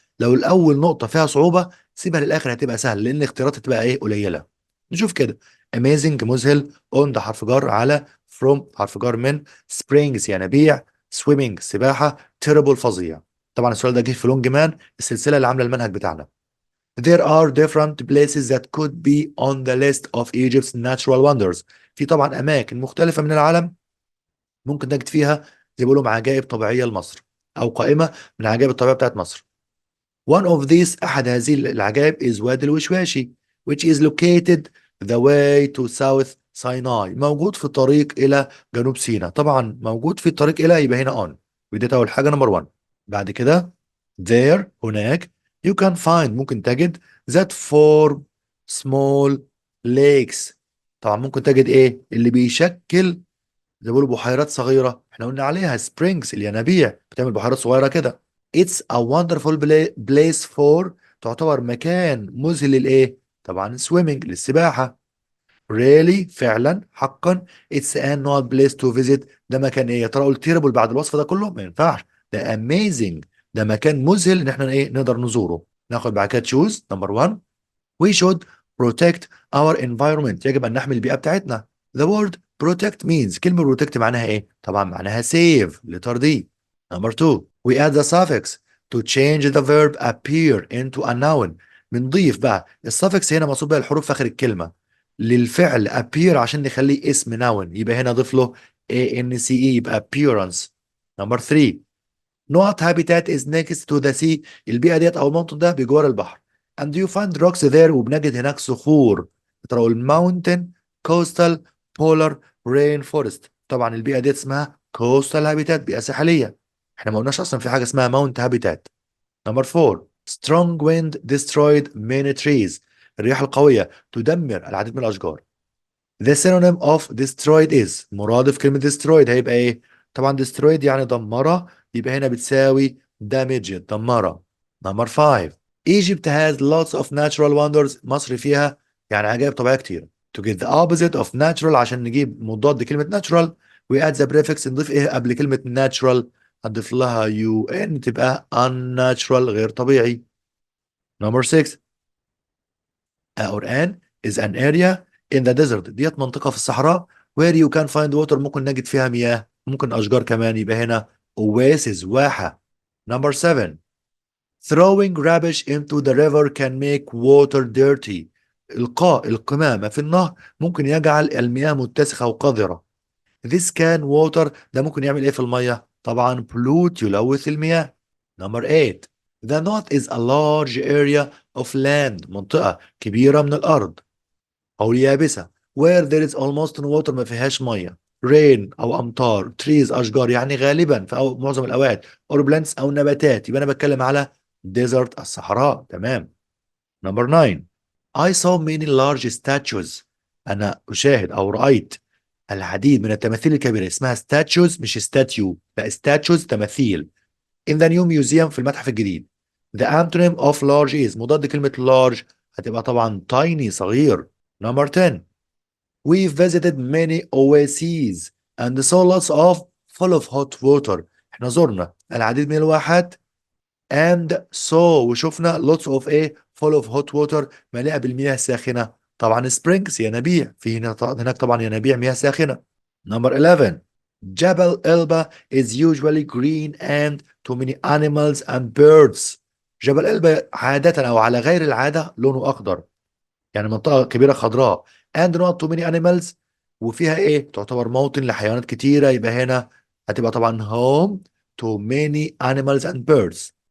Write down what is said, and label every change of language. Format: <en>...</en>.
<ar>لو الاول نقطه فيها صعوبه سيبها للاخر هتبقى سهل لان الاختيارات هتبقى ايه قليله. نشوف كده amazing مذهل on ده حرف جر على from حرف جر من springs ينابيع swimming سباحه terrible فظيع. طبعا السؤال ده جه في لونج مان السلسله اللي عامله المنهج بتاعنا.</ar> <en>There are different places that could be on the list of Egypt's natural wonders.</en> <ar>في طبعا أماكن مختلفة من العالم ممكن نجد فيها زي ما بيقولوا عجائب طبيعية لمصر أو قائمة من العجائب الطبيعية بتاعت مصر.</ar> <en>One of these</en> <ar>أحد هذه العجائب</ar> <en>is وادي الوشواشي which is located the way to South Sinai.</en> <ar>موجود في الطريق إلى جنوب سيناء. طبعا موجود في الطريق إلى يبقى هنا on ودي أول حاجة نمبر 1. بعد كده</ar> <en>there هناك you can find</en> <ar>ممكن تجد</ar> <en>that form small lakes.</en> <ar>طبعا ممكن تجد ايه اللي بيشكل زي ما بيقولوا بحيرات صغيرة احنا قلنا عليها springs الينابيع بتعمل بحيرات صغيرة كده.</ar> <en>it's a wonderful place for</en> <ar>تعتبر مكان مذهل للايه طبعا</ar> <en>swimming للسباحة. really فعلا حقا it's a not place to visit.</en> <ar>ده مكان ايه يا ترى قلت terrible بعد الوصف ده كله ما ينفعش ده amazing. ده مكان مذهل ان احنا ايه نقدر نزوره.</ar> <en>ناخد بعد كده choose number 1 we should protect our environment.</en> <ar>يجب ان نحمي البيئة بتاعتنا.</ar> <en>the word protect means</en> <ar>كلمة protect معناها ايه طبعا معناها save لترضي.</ar> <en>number 2 we add the suffix to change the verb appear into a noun.</en> <ar>بنضيف بقى السفكس هنا مقصود بها الحروف في اخر الكلمة للفعل appear عشان نخليه اسم noun يبقى هنا ضيف له ance يبقى appearance.</ar> <en>number 3 not habitat is next to the sea.</en> <ar>البيئة ديت أو الموطن ده بجوار البحر.</ar> <en>and you find rocks there</en> <ar>وبنجد هناك صخور. ترى الماونتن</ar> <en>coastal polar rainforest.</en> <ar>طبعا البيئة ديت اسمها coastal habitat بيئة ساحلية. احنا ما قلناش أصلا في حاجة اسمها mount habitat.</ar> <en>number 4 strong wind destroyed many trees.</en> <ar>الرياح القوية تدمر العديد من الأشجار.</ar> <en>the synonym of destroyed is</en> <ar>مرادف كلمة destroyed هيبقى ايه طبعا destroyed يعني دمرة يبقى هنا بتساوي damaged دمرة.</ar> <en>number 5 Egypt has lots of natural wonders.</en> <ar>مصر فيها يعني عجائب طبيعية كتير.</ar> <en>to get the opposite of natural</en> <ar>عشان نجيب مضاد كلمة natural</ar> <en>we add the prefix</en> <ar>نضيف ايه قبل كلمة natural هنضيف لها un تبقى unnatural غير طبيعي.</ar> <en>number 6 or an is an area in the desert.</en> <ar>ديت منطقة في الصحراء</ar> <en>where you can find water</en> <ar>ممكن نجد فيها مياه ممكن أشجار كمان يبقى هنا oasis واحة.</ar> <en>number 7 throwing rubbish into the river can make water dirty.</en> <ar>إلقاء القمامة في النهر ممكن يجعل المياه متسخة وقذرة.</ar> <en>this can water</en> <ar>ده ممكن يعمل إيه في المياه طبعا pollute يلوث المياه.</ar> <en>number 8 the north is a large area of land</en> <ar>منطقة كبيرة من الأرض أو اليابسة</ar> <en>where there is almost no water</en> <ar>ما فيهاش مية. rain او امطار، trees اشجار يعني غالبا في أو معظم الاوقات، or plants او نباتات، يبقى انا بتكلم على desert الصحراء. تمام. نمبر 9.</ar> <en>I saw many large statues.</en> <ar>انا اشاهد او رايت العديد من التماثيل الكبيره، اسمها statues مش statue، لا statues تماثيل.</ar> <en>in the new museum</en> <ar>في المتحف الجديد.</ar> <en>the antonym of large is</en> <ar>مضاد كلمه</ar> <en>large هتبقى طبعا tiny صغير.</en> <ar>نمبر 10.</ar> <en>We visited many oases and saw lots of full of hot water.</en> <ar>احنا زرنا العديد من الواحات</ar> <en>and saw</en> <ar>وشفنا lots of ايه</ar> <en>full of hot water</en> <ar>مليئة بالمياه الساخنة. طبعا springs ينابيع، في هناك طبعا ينابيع مياه ساخنة.</ar> <en>Number 11. جبل إلبا is usually green and too many animals and birds.</en> <ar>جبل إلبا عادة أو على غير العادة لونه أخضر، يعني منطقة كبيرة خضراء.</ar> <en>and not too many animals</en> <ar>وفيها ايه تعتبر موطن لحيوانات كتيرة، يبقى هنا هتبقى طبعا</ar> <en>home to many animals and birds.</en>